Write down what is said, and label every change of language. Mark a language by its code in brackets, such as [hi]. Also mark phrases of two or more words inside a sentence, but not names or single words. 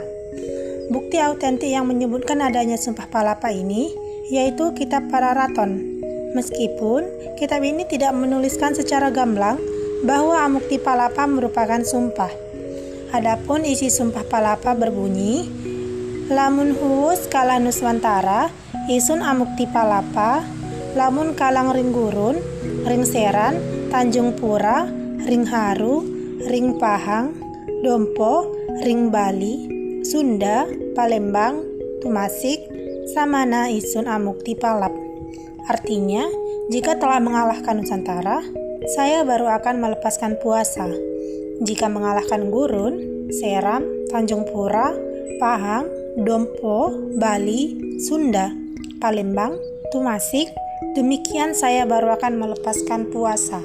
[id] Bukti autentik yang menyebutkan adanya Sumpah Palapa ini yaitu Kitab Pararaton. Meskipun kitab ini tidak menuliskan secara gamblang bahwa Amukti Palapa merupakan sumpah. Adapun isi Sumpah Palapa berbunyi, [kaw] lamun huus kala Nuswantara, isun Amukti Palapa, lamun kalang ring gurun, ring seran, Tanjung Pura, ring haru, ring pahang, Dompo, ring Bali, Sunda, Palembang, Tumasik, Samana isun Amukti Palap. [id] Artinya, jika telah mengalahkan Nusantara, saya baru akan melepaskan puasa. Jika mengalahkan Gurun, Seram, Tanjung Pura, Pahang, Dompo, Bali, Sunda, Palembang, Tumasik, demikian saya baru akan melepaskan puasa.